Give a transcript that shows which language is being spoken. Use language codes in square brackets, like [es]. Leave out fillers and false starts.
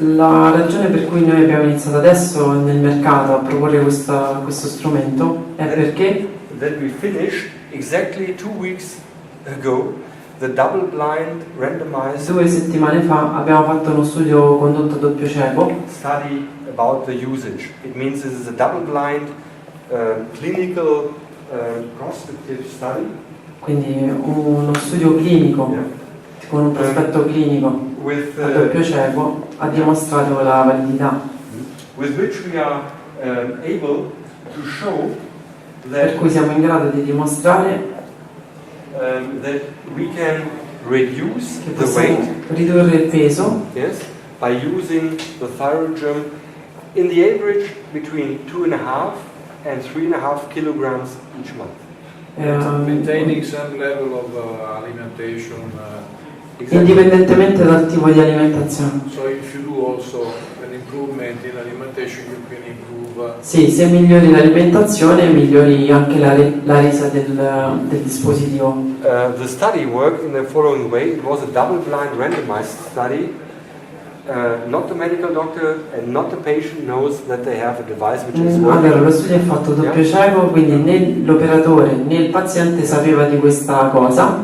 [it] La ragione per cui noi abbiamo iniziato adesso nel mercato a proporre questo strumento è perché [en] that we finished exactly 2 weeks ago the double-blind randomized [it] 2 settimane fa abbiamo fatto uno studio condotto a doppio cieco [en] study about the usage. It means this is a double-blind clinical prospective study. [it] Quindi uno studio clinico con un prospetto clinico [en] with, [it] a doppio cieco ha dimostrato la validità, [en] with which we are able to show [it] per [en] that, [it] cui siamo in grado di dimostrare [en] that we can reduce [it] che [en] the weight, [it] possiamo ridurre il peso [en] yes, by using the thyroid gym in the average between 2.5 and 3.5 kilograms each month. Maintaining some level of alimentation. [it] indipendentemente dal tipo di alimentazione. [en] So if you do also an improvement in alimentation, you can improve. [it] Sì, se migliori l'alimentazione migliori anche la resa del dispositivo. [en] The study worked in the following way. It was a double-blind randomized study. Not the medical doctor and not the patient knows that they have a device which is working. [it] Allora, lo studio è fatto doppio cieco, quindi né l'operatore né il paziente sapeva di questa cosa.